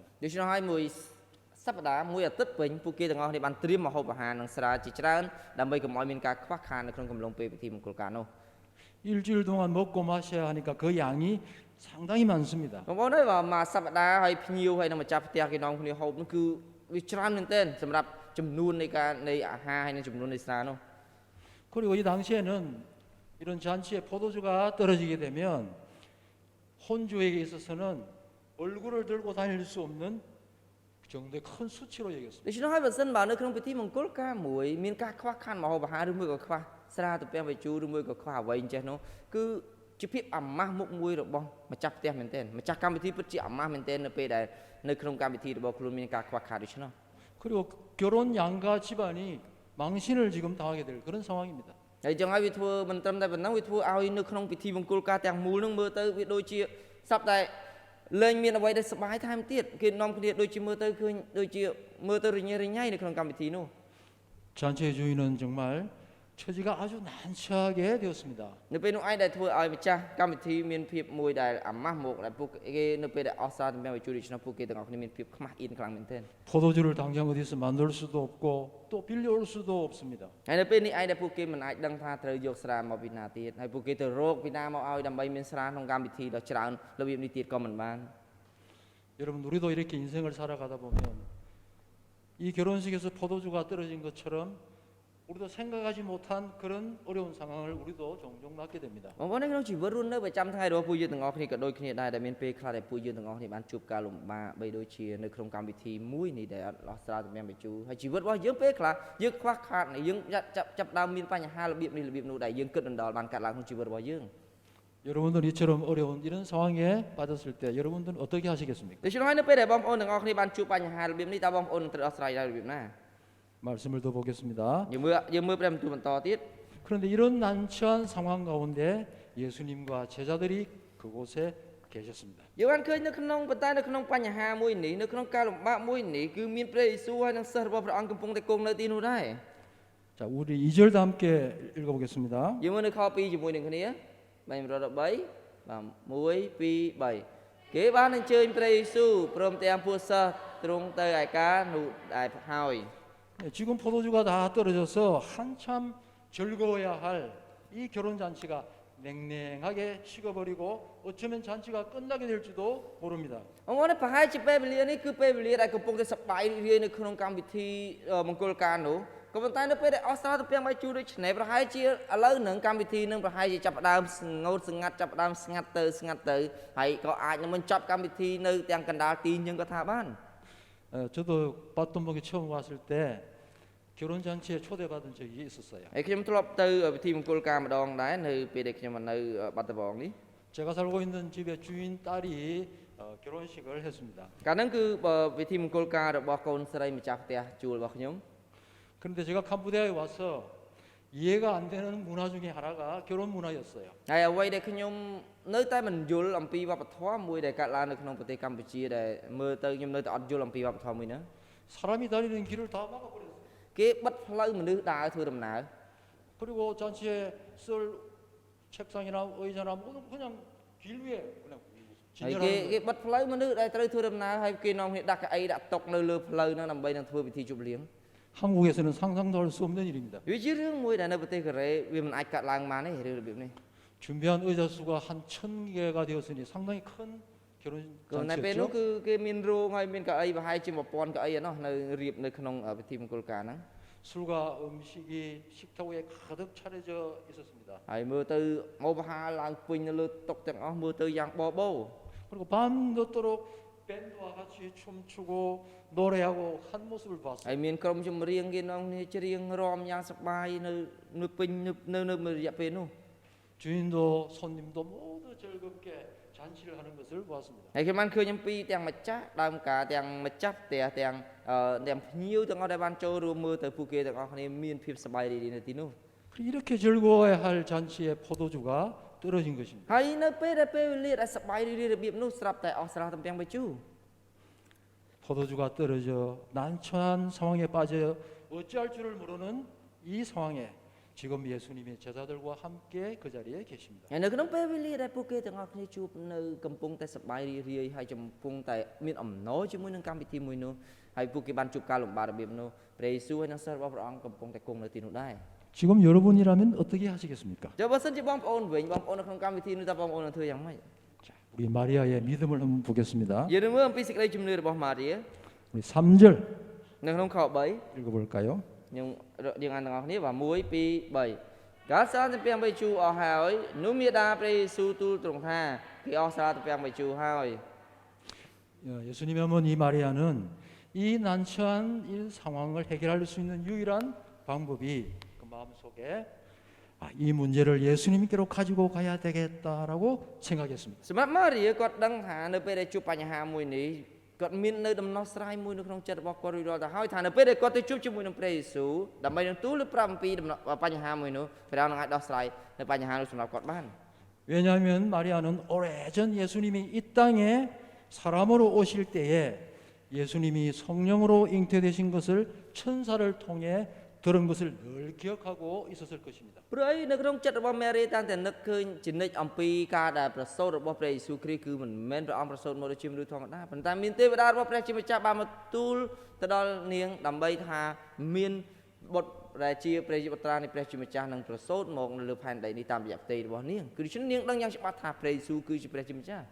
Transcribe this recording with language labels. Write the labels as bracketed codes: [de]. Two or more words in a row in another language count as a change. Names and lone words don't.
[km] ដូច្នោះហើយមួយសប្តាហ៍មួយអាទិត្យវិញពួកគេទាំងអស់គ្នាបានត្រៀមម្ហូបអាហារនិងស្រាជាច្រើនដើម្បីកុំឲ្យមានការខ្វះខាតនៅក្នុងកំឡុងពេលពិធីមង្គលការនោះ [ko] 일주일 동안 먹고 마셔야 하니까 그 양이 상당히 많습니다. [km] បងប្អូនអើយបើមកសប្តាហ៍ហើយភ្ញៀវហើយនឹងម្ចាស់ផ្ទះគេនាំគ្នាហូបនោះគឺវាច្រើនមែនទែនសម្រាប់ចំនួននៃការនៃអាហារហើយនឹងចំនួននៃស្រានោះ [ko] 그리고 이 당시에는 이런 잔치에 포도주가 떨어지게 되면 혼주에게 있어서는 얼굴을 들고 다닐 수 없는 정도의 큰 수치로 여겼습니다. [km] ដូច្នោះហើយបើសិនបើនៅក្នុងពិធីមង្គលការមួយមានការខ្វះខាតម្ហូបអាហារឬមួយក៏ខ្វះស្រាទំពាំងបាយជូរឬមួយក៏ខ្វះអ្វីអញ្ចេះនោះគឺជាភាពអាម៉ាស់មុខមួយរបស់ម្ចាស់ផ្ទះមែនទែនម្ចាស់កម្មវិធីពិតជាអាម៉ាស់មែនទែននៅពេលដែលនៅក្នុងកម្មវិធីរបស់ខ្លួនមានការខ្វះខាតដូច្នោះ [ko] 그리고 결혼 양가 집안이 망신을 지금 당하게 될 그런 상황입니다. [km] ហើយចឹងហើយវាធ្វើមិនត្រឹមតែប៉ុណ្ណឹងវាធ្វើឲ្យនៅក្នុងពិធីមង្គលការទាំងមូលនឹងមើលទៅវាដូចជាសពតែលែងមានអ្វីដែលសប្បាយថែមទៀតគេនាំគ្នាដូចជាមើលទៅឃើញដូចជាមើលទៅរញ៉េរញ៉ៃនៅក្នុងកម្មវិធីនោះ [ko] 잔치의 주인은 정말 처지가 아주 난처하게 되었습니다. [km] នៅពេលនោះឯងដែលធ្វើឲ្យម្ចាស់កម្មវិធីមានភាពមួយដែលអាម៉ាស់មកដែលពួកគេនៅពេលដែលអស់សារទំពាំងបាយជូរដូច្នោះពួកគេទាំងអស់គ្នាមានភាពខ្មាស់អៀនខ្លាំងមែនទែន [ko] 포도주를 당장 어디서 만들 수도 없고 또 빌려올 수도 없습니다. [km] ហើយនៅពេលនេះឯងដែលពួកគេមិនអាចដឹងថាត្រូវយកស្រាមកពីណាទៀតហើយពួកគេទៅរកពីណាមកឲ្យដើម្បីមានស្រាក្នុងកម្មវិធីដ៏ច្រើនរបៀបនេះទៀតក៏មិនបាន [ko] 여러분 우리도 이렇게 인생을 살아가다 보면 이 결혼식에서 포도주가 떨어진 것처럼 우리도 생각하지 못한 그런 어려운 상황을 우리도 종종 맞게 됩니다. [km] បងប្អូននៅក្នុងជីវិតរស់នៅប្រចាំថ្ងៃរបស់ពួកយើងទាំងអស់គ្នាក៏ដូចគ្នាដែរដែលមានពេលខ្លះដែលពួកយើងទាំងអស់គ្នាបានជួបការលំបាកបីដូចជានៅក្នុងកម្មវិធីមួយនេះដែលអត់ដោះស្រាយទំពាំងបាយជូរហើយជីវិតរបស់យើងពេលខ្លះយើងខ្វះខាតយើងចាប់ដើមមានបញ្ហារបៀបនេះរបៀបនោះដែលយើងគិតដណ្ដល់បានកាត់ឡើងក្នុងជីវិតរបស់យើង [ko] 여러분들 이처럼 어려운 이런 상황에 빠졌을 때 여러분들은 어떻게 하시겠습니까? [km] ដូច្នោះហើយនៅពេលដែលបងប្អូនទាំងអស់គ្នាបានជួបបញ្ហារបៀបនេះតើបងប្អូននឹងត្រូវដោះស្រាយដោយរបៀបណា [ko] 말씀을 더 보겠습니다. [km] យើងមើលព្រះបន្ទូលបន្តទៀត [ko] 그런데 이런 난처한 상황 가운데 예수님과 제자들이 그곳에 계셨습니다. [km] យើងបានឃើញនៅក្នុងប៉ុន្តែនៅក្នុងបញ្ហាមួយនេះនៅក្នុងការលំបាកមួយនេះគឺមានព្រះយេស៊ូវហើយនិងសិស្សរបស់ព្រះអង្គកំពុងតែគង់នៅទីនោះដែរ [ko] 자, 우리 2절도 함께 읽어보겠습니다. [km] យើងមើលនៅខ2ជាមួយនឹងគ្នាបែប113បាទ1 2 3គេបានអញ្ជើញព្រះយេស៊ូវព្រមទាំងពួកសិស្សទ្រង់ទៅឯការនោះដែរហើយ [ko] 네, 지금 포도주가 다 떨어져서 한참 즐거워야 할 이 결혼 잔치가 냉랭하게 식어버리고 어쩌면 잔치가 끝나게 될지도 모릅니다. [km] បងប្អូនប្រហែលជាពេលវេលានេះគឺពេលវេលាដែលកំពុងតែសប្បាយរីករាយនៅក្នុងកម្មវិធីមង្គលការនោះក៏ប៉ុន្តែនៅពេលដែលអស់សារទៅពាំងបាយជូរដូចនេះប្រហែលជាឥឡូវនឹងកម្មវិធីនឹងប្រហែលជាចាប់ផ្ដើមស្ងោតស្ងាត់ចាប់ផ្ដើមស្ងាត់ទៅហើយក៏អាចនឹងមិនចាប់កម្មវិធីនៅទាំងកណ្ដាលទីយើងក៏ថាបាន [ko] 저도 빠또목에 처음 왔을 때 결혼 잔치에 초대받은 적이 있었어요. [km] ហើយខ្ញុំធ្លាប់ទៅពិធីមង្គលការម្ដងដែរនៅពេលដែលខ្ញុំនៅបាត់ដំបងនេះ [ko] 제가 살고 있는 집의 주인 딸이 결혼식을 했습니다. [km] កាលហ្នឹងគឺពិធីមង្គលការរបស់កូនស្រីម្ចាស់ផ្ទះជួលរបស់ខ្ញុំ [ko] 그런데 제가 캄보디아에 와서 이해가 안 되는 문화 중에 하나가 결혼 문화였어요. [km] ហើយអ្វីដែលខ្ញុំនៅតែមិនយល់អំពីវប្បធម៌មួយដែលកើតឡើងនៅក្នុងប្រទេសកម្ពុជាដែលមើលទៅខ្ញុំនៅតែអត់យល់អំពីវប្បធម៌មួយហ្នឹង [ko] 사람이 다니는 길을 다 막아버렸어요. [km] គេបិទផ្លូវមនុស្សដើរធ្វើដំណើរ [ko] 그리고 잔치에 쓸 책상이나 의자나 모든 그냥 길 위에 그냥 [km] ហើយគេ [ko] 진열하는 [km] បិទផ្លូវមនុស្សដែលត្រូវធ្វើដំណើរហើយគេនាំគ្នាដាក់កៅអីដាក់តុនៅលើផ្លូវហ្នឹងដើម្បីនឹងធ្វើពិធីជប់លៀង [ko] 한국에서는 상상도 할 수 없는 일입니다. [km] វាជារឿងមួយដែលនៅប្រទេសកូរ៉េវាមិនអាចកាត់ឡើងបានទេរឿងរបៀបនេះ [ko] 준비한 의자 수가 한 1000개가 되었으니 상당히 큰 결혼 [km] ក៏នៅពេលនោះ [ko] 잔치였죠. [km] គឺគេមានរោងហើយមានកៅអីប្រហែលជា1000កៅអីឯណោះនៅរៀបនៅក្នុងពិធីមង្គលការហ្នឹង [ko] 술과 음식이 식탁 위에 가득 차려져 있었습니다. [km] ហើយមើលទៅមកបហាឡើងពេញនៅលើតុទាំងអស់មើលទៅយ៉ាងបបោ [ko] 그리고 밤늦도록 밴드와 같이 춤추고 노래하고 한 모습을 [km] ហើយ [ko] 봤어요. [km] មានក្រុមចម្រៀងគេនាំគ្នាច្រៀងរាំយ៉ាងសប្បាយនៅពេញនៅរយៈពេលនោះ [ko] 주인도 손님도 모두 즐겁게 잔치를 하는 것을 보았습니다. [km] ហើយខ្ញុំបានឃើញអំពីទាំងម្ចាស់ដើមការទាំងម្ចាស់ផ្ទះទាំងភ្ញៀវទាំងអស់ដែលបានចូលរួមមើលទៅពួកគេទាំងអស់គ្នាមានភាពសប្បាយរីករាយនៅទីនោះ [ko] 이렇게 즐거워야 할 잔치에 포도주가 떨어진 것입니다. [km] ហើយនៅពេលដែលពេលវេលាដែលសប្បាយរីករាយរបៀបនោះស្រាប់តែអស់ស្រស់ទំពាំងបាយជូរ [ko] 포도주가 떨어져 난처한 상황에 빠져 어찌할 줄을 모르는 이 상황에 지금 예수님의 제자들과 함께 그 자리에 계십니다. [km] ហើយនៅក្នុងពេលវេលាដែលពួកគេទាំងអស់គ្នាជួបនៅកំពុងតែសប្បាយរីករាយហើយកំពុងតែមានអំណរជាមួយនឹងកម្មវិធីមួយនោះហើយពួកគេបានជួបការលំបាករបៀបនោះព្រះយេស៊ូវហើយនិងសិស្សរបស់ព្រះអង្គកំពុងតែគង់នៅទីនោះដែរ [ko] 지금 여러분이라면 어떻게 하시겠습니까? [km] ចុះបើសិនជាបងប្អូនវិញបងប្អូននៅក្នុងកម្មវិធីនោះតើបងប្អូននឹងធ្វើយ៉ាងម៉េច [ko] 자, 우리 마리아의 믿음을 한번 보겠습니다. [km] យើងនឹងមើលអំពីសេចក្តីជំនឿរបស់ម៉ារី [ko] 우리 3절 [km] នៅក្នុងខ3 [ko] 읽어볼까요? [km] យើងអានទាំងអស់គ្នាបាទ1 2 3កាលសារទាំងពីជូអស់ហើយនោះមេដាព្រះយេស៊ូវទូលទ្រង់ថាគេអស់សារទាំងពីជូហើយ [ko] 예수님의 어머니 마리아는 이 난처한 이 상황을 해결할 수 있는 유일한 방법이 그 마음속에 이 문제를 예수님께로 가지고 가야 되겠다라고 생각했습니다. [km] សម្រាប់ម៉ារីគាត់ដឹងថានៅពេលដែលជួបបញ្ហាមួយនេះគាត់មាននៅដំណោះស្រាយមួយនៅក្នុងចិត្តរបស់គាត់រួចរាល់ទៅហើយថានៅពេលដែលគាត់ទៅជួបជាមួយនឹងព្រះយេស៊ូវដើម្បីនឹងទូលឬប្រាប់អំពីបញ្ហាមួយនោះព្រះអង្គនឹងអាចដោះស្រាយនៅបញ្ហានោះសម្រាប់គាត់បាន [ko] 왜냐하면 마리아는 오래전 예수님이 이 땅에 사람으로 오실 때에 예수님이 성령으로 잉태되신 것을 천사를 통해 들은 것을 늘 기억하고 있었을 것입니다. [km] ព្រោះអីនៅក្នុងចិត្តរបស់ម៉ារីតាំងតែនឹកឃើញជានិច្ចអំពីការដែលប្រសូតរបស់ព្រះយេស៊ូវគ្រីស្ទគឺមិនមែនព្រះអង្គប្រសូតមកដូចជាមនុស្សធម្មតាប៉ុន្តែមានទេវតារបស់ព្រះជាម្ចាស់បានមកទូលទៅដល់នាងដើម្បីថាមានបុត្រដែលជាព្រះបុត្រានៃព្រះជាម្ចាស់នឹងប្រសូតមកនៅលើផែនដីនេះតាមរយៈផ្ទៃរបស់នាងគឺដូច្នេះនាងដឹងយ៉ាងច្បាស់ថាព្រះយេស៊ូវគឺជាព្រះជាម្ចាស់